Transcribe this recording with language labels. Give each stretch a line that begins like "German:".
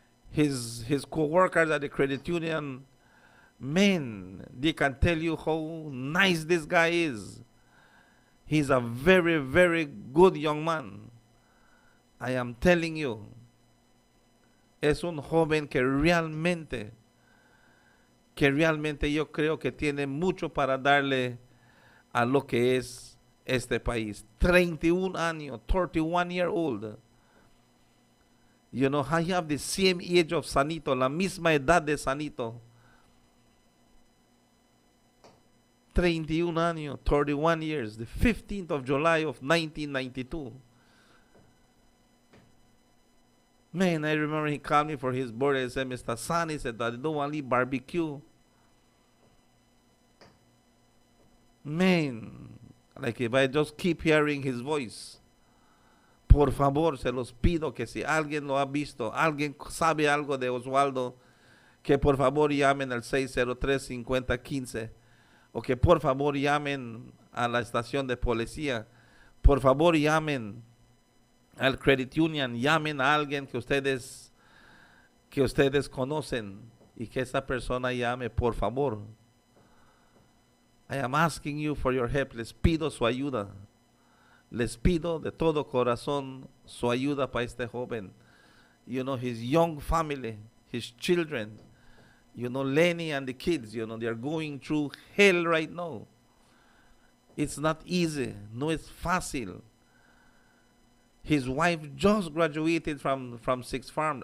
English: His co-workers at the credit union, man, they can tell you how nice this guy is. He's a very, very good young man. I am telling you.
Spanish: Es un joven que realmente yo creo que tiene mucho para darle a lo que es este país. 31 años,
English: 31-year-old. You know, I have the same age of Sanito,
Spanish: la misma edad de Sanito. 31 años,
English: 31 years, the 15th of July of 1992. Man, I remember he called me for his birthday and said, Mr. San, he said, I don't want to eat barbecue. Man, like if I just keep hearing his voice,
Spanish: por favor, se los pido que si alguien lo ha visto, alguien sabe algo de Oswaldo, que por favor llamen al 603-5015, o que por favor llamen a la estación de policía, por favor llamen al credit union, llamen a alguien que ustedes conocen y que esa persona llame, por favor.
English: I am asking you for your help.
Spanish: Les pido su ayuda. Les pido de todo corazón su ayuda para este joven.
English: You know, his young family, his children, you know, Lenny and the kids, you know, they are going through hell right now. It's not easy.
Spanish: No es fácil.
English: His wife just graduated from Sixth Farm.